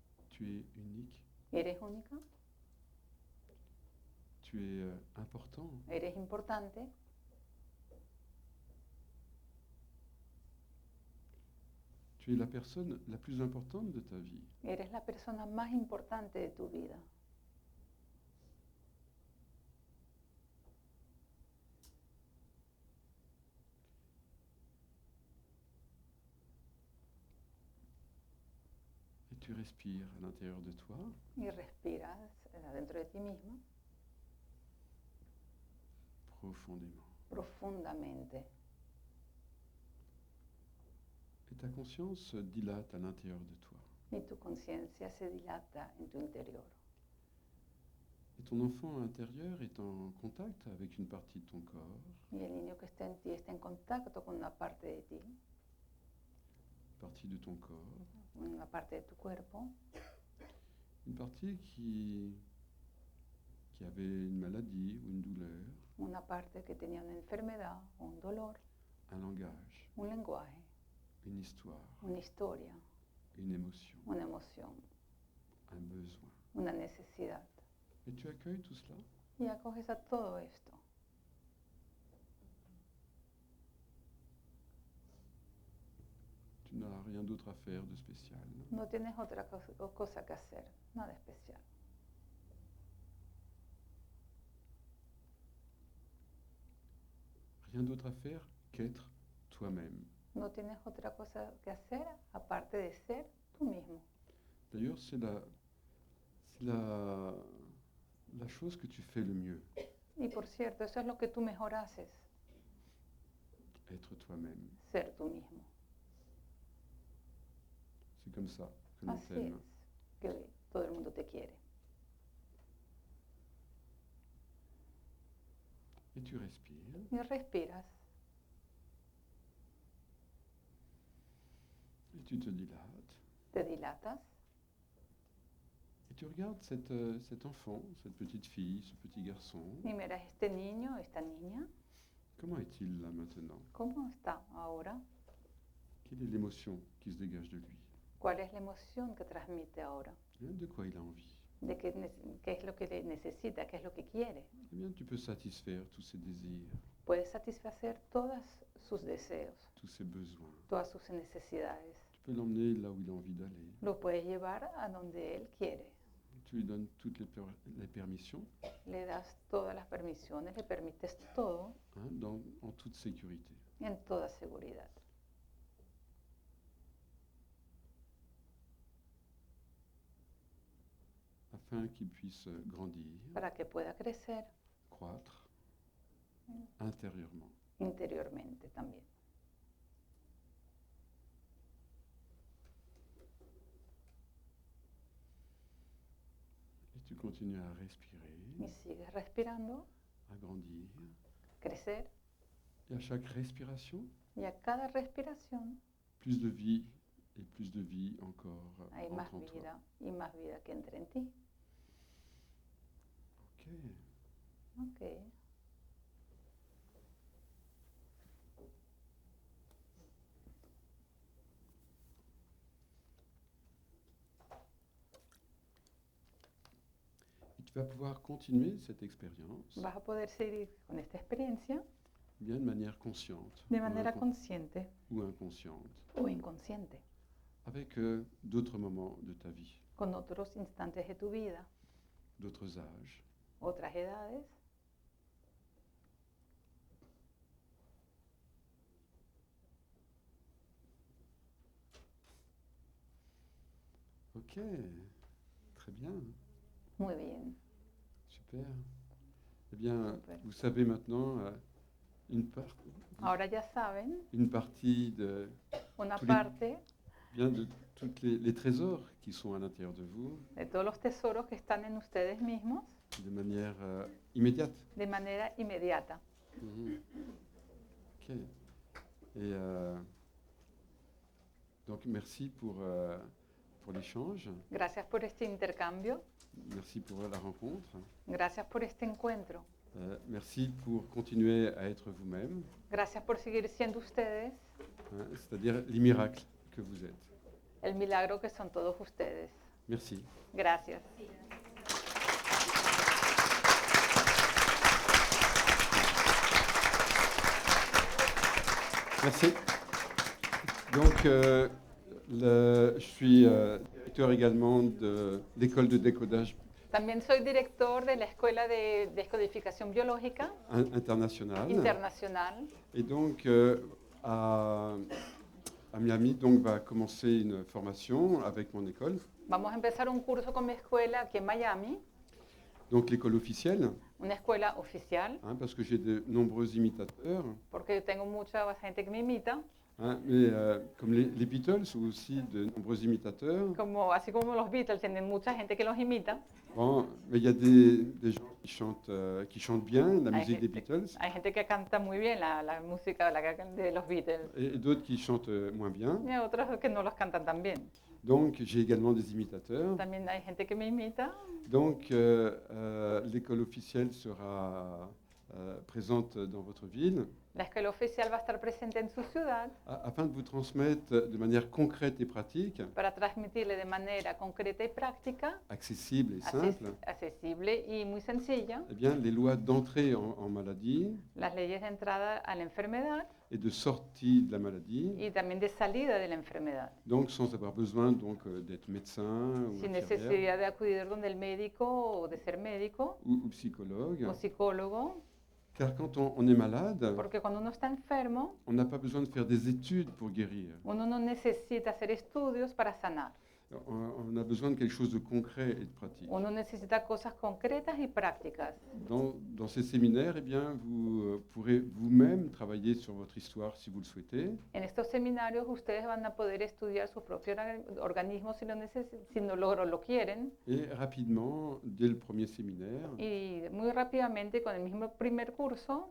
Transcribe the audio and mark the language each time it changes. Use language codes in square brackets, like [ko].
[fr] Tu es unique, [es] Eres única, [fr] tu es important, [es] eres importante, [fr] tu es la personne la plus importante de ta vie. [es] eres la persona más importante de tu vida. [fr] Et tu respires à l'intérieur de toi [es] Y respiras adentro de ti mismo [fr] profondément. [es] profundamente. [fr] Et ta conscience se dilate à l'intérieur de toi. [es] Y tu conciencia se dilata en tu interior. [fr] Et ton enfant intérieur est en contact avec une partie de ton corps, [es] Y el niño que está en ti está en contacto con una parte de ti, [fr] partie de ton corps, [es] una parte de tu cuerpo, [fr] une partie qui avait une maladie ou une douleur, [es] una parte que tenía una enfermedad o un dolor, [fr] un langage, [es] un lenguaje, [fr] une histoire, [es] una historia, [fr] une émotion, [es] una emoción, [fr] un besoin. [es] una necesidad. [fr] Et tu accueilles tout cela [es] Y acoges a todo esto. [fr] Tu n'as rien d'autre à faire de spécial. [es] No tienes otra cosa que hacer, nada especial. [fr] Rien d'autre à faire qu'être toi-même [es] No tienes otra cosa que hacer aparte de ser tú mismo. [fr] D'ailleurs, la chose que tu fais le mieux, [es] Y por cierto, eso es lo que tú mejor haces, [fr] être toi-même. [es] ser tú mismo. [fr] C'est comme ça que l'on [es] Así [fr] t'aime. [es] es que todo el mundo te quiere. [fr] Et tu respires. [es] Y respiras [fr] Et tu te dilates. [es] te dilatas [fr] Et tu regardes cet enfant, cette petite fille, ce petit garçon. [es] y miras este niño, esta niña, [fr] Comment est-il là maintenant? [es] ¿cómo está ahora? [fr] Quelle est l'émotion qui se dégage de lui? [es] ¿Cuál es la emoción que transmite ahora? [fr] De quoi il a envie? [es] ¿De qué es lo que necesita? ¿Qué es lo que quiere? [fr] Eh bien, tu peux satisfaire tous ses désirs, [es] Puedes satisfacer todos sus deseos, [fr] tous ses besoins. [es] todas sus necesidades. [fr] Tu peux l'emmener là où il a envie d'aller. [es] Lo puedes llevar a donde él quiere. [fr] Tu lui donnes toutes les permissions, [es] Le das todas las permisiones, le permites todo [fr] en toute sécurité. [es] en toda seguridad. [fr] Afin qu'il puisse grandir, [es] Para que pueda crecer [fr] croître intérieurement. [es] interiormente también. [fr] Et tu continues à respirer, [es] Y sigues respirando, [fr] à grandir. [es] crecer, [fr] Et à chaque respiration, [es] y a cada respiración [fr] plus de vie et plus de vie encore [es] hay más [fr] entre en toi. [es] vida y más vida que entra en ti. Ok. Ok. [fr] Et tu vas pouvoir continuer cette expérience [es] Vas a poder seguir con esta experiencia [fr] bien de manière consciente [es] de manera consciente [fr] ou inconsciente, [es] o inconsciente, [fr] avec d'autres moments de ta vie, [es] con otros instantes de tu vida, [fr] d'autres âges. [es] otras edades. [fr] Ok, très bien, [es] Muy bien. [fr] super. Eh bien, [es] Super. [fr] vous savez maintenant [es] Ahora ya saben, [fr] une partie de, [es] una [fr] Tous les- [es] parte [fr] bien de tous les trésors qui sont à l'intérieur de vous, [es] de todos los tesoros que están en ustedes mismos [fr] de manière immédiate. [es] de manera inmediata. Mhm. Ok. [fr] Et donc, merci pour l'échange. [es] Gracias por este intercambio, [fr] Merci pour la rencontre. [es] gracias por este encuentro, [fr] Merci pour continuer à être vous-même, [es] gracias por seguir siendo ustedes [fr] c'est-à-dire les miracles que vous êtes. [es] el milagro que son todos ustedes. [fr] Merci. [es] Gracias. [fr] Merci. Donc, je suis directeur également de l'école de décodage [es] También soy director de la Escuela de Descodificación Biológica [fr] internationale. [es] Internacional. [fr] Et donc, à Miami, donc, va commencer une formation avec mon école. [es] Vamos a empezar un curso con mi escuela aquí en Miami, [fr] Donc, l'école officielle, [es] una escuela oficial, [fr] parce que j'ai de nombreux imitateurs. [es] porque tengo mucha gente que me imita, [fr] Mais comme les Beatles ont aussi de nombreux imitateurs, [es] así como los Beatles tienen mucha gente que los imita. [fr] bon, mais il y a des gens qui chantent bien la [es] Hay [fr] musique des [es] gente- [fr] Beatles [es] Hay gente que canta muy bien la música de los Beatles [fr] et d'autres qui chantent moins bien. [es] y hay otros que no los cantan tan bien. [fr] Donc, j'ai également des imitateurs. [es] También hay gente que me imita. [fr] Donc, l'école officielle sera présente dans votre ville [es] La escuela oficial va a estar presente en su ciudad [fr] afin de vous transmettre de manière concrète et pratique, [es] para transmitirle de manera concreta y práctica, [fr] accessible et simple, [es] accesible y muy sencilla, [fr] eh bien, les lois d'entrée en maladie [es] las leyes de entrada a la enfermedad [fr] et de sortie de la maladie, [es] y también de salida de la enfermedad, [fr] donc sans avoir besoin donc d'être médecin ou [es] sin [fr] infirmière [es] necesidad de acudir donde el médico o de ser médico [fr] ou psychologue. [es] o psicólogo. [fr] Car quand on est malade, [es] Porque cuando uno está enfermo, [fr] on n'a pas besoin de faire des études pour guérir. [es] uno no necesita hacer estudios para sanar. [fr] On a besoin de quelque chose de concret et de pratique. [es] Uno necesita cosas concretas y prácticas. [fr] Dans ces séminaires, eh bien, vous pourrez vous-même travailler sur votre histoire si vous le souhaitez. [es] En estos seminarios ustedes van a poder estudiar su propio organismo si lo quieren, [fr] Et rapidement, dès le premier séminaire, [es] y muy rápidamente con el mismo primer curso